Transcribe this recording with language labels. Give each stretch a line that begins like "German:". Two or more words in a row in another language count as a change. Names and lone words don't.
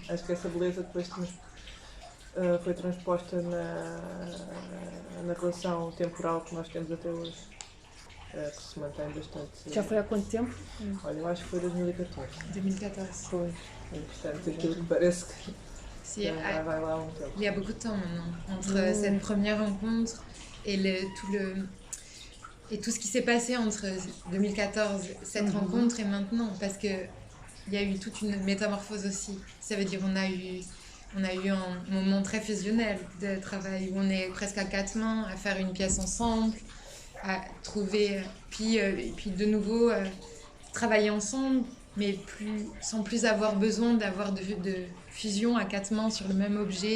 Portuguese: Acho que essa beleza depois foi transposta na relação temporal que nós temos até hoje, que se mantém bastante... Já foi há quanto tempo? Olha, eu acho que foi 2014. 2014. Foi. Portanto, aquilo que parece que vai lá há um tempo.
French: Il y a beaucoup de temps maintenant, entre cette première rencontre et tout ce qui s'est passé entre 2014, cette rencontre et maintenant, parce qu'il y a eu toute une métamorphose aussi. Ça veut dire on a eu un moment très fusionnel de travail où on est presque à quatre mains à faire une pièce ensemble, à trouver, et puis de nouveau travailler ensemble, mais sans plus avoir besoin d'avoir de fusion à quatre mains sur le même objet.